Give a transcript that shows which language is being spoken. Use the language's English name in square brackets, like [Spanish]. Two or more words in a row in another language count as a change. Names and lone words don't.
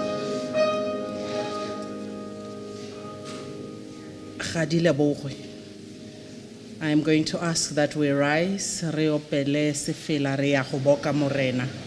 [English] Khadile Bogwe. I am going to ask that we rise. [Tswana] Re opele sefela re ya go boka morena.